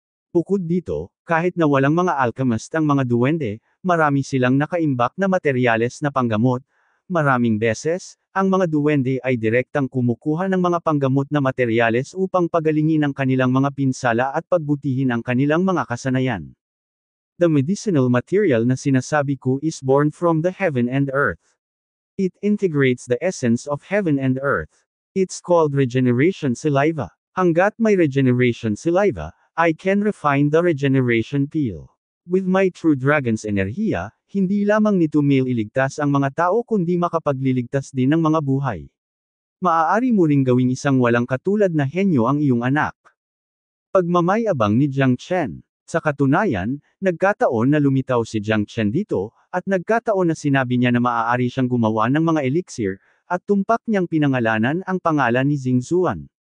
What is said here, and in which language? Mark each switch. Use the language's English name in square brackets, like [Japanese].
[Filipino] Bukod dito, kahit na walang mga alchemist ang mga duwende, marami silang nakaimbak na materyales na panggamot. Maraming beses, ang mga duwende ay direktang kumukuha ng mga panggamot na materyales upang pagalingin ang kanilang mga pinsala at pagbutihin ang kanilang mga kasanayan. [English] The medicinal material [Filipino] na sinasabi ko [English] is born from the heaven and earth. It integrates the essence of heaven and earth. It's called regeneration saliva. [Filipino] Hanggat may [English] regeneration saliva, I can refine the regeneration peel. With my true dragon's [Filipino] enerhiya, hindi lamang nito mailigtas ang mga tao kundi makapagliligtas din ng mga buhay. Maaari mo ring gawing isang walang katulad na henyo ang iyong anak. Pagmamayabang ni Jiang Chen. Sa katunayan, nagkataon na lumitaw si Jiang Chen dito, at nagkataon na sinabi niya na maaari siyang gumawa ng mga elixir, at tumpak niyang pinangalanan ang pangalan ni Xingzuan.